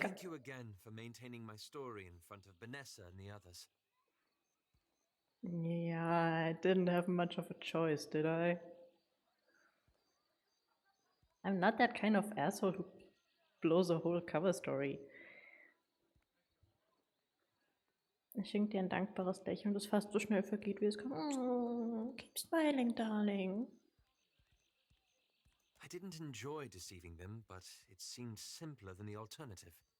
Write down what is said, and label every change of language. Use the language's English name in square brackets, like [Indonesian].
[English] Thank you again for maintaining my story in front of Benessa and the others. Yeah, I didn't have much of a choice, did I? I'm not that kind of asshole who blows a whole cover story. [German] Ich schenke dir ein dankbares Lächeln, das fast so schnell vergeht, wie es kommt. [English] Oh, keep smiling, darling. I didn't enjoy deceiving them, but it seemed simpler than the alternative.